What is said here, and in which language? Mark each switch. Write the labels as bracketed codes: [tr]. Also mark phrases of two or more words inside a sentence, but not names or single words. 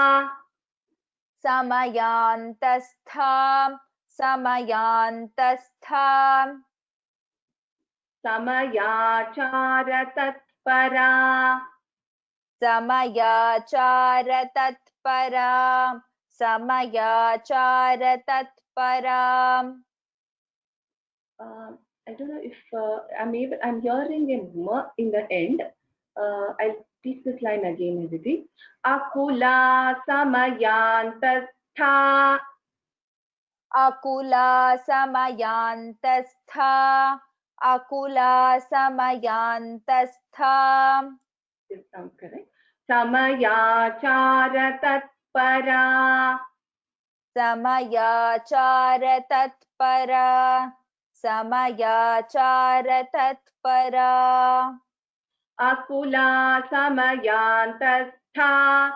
[sa] समयान्तस्था समयान्तस्था समयाचारतत्परा समयाचारतत्परा समयाचारतत्परा [en] I don't know if I'm hearing a m in the end. I'll teach this line again, Aditi. [sa] अकुला समयान्तस्था अकुला समयान्तस्था. अकुला समयान्तस्था. [en] This sounds correct. [sa] समयाचार तत्परा. समयाचार तत्परा. समयाचार तत्परा. अकुला समयान्तस्था.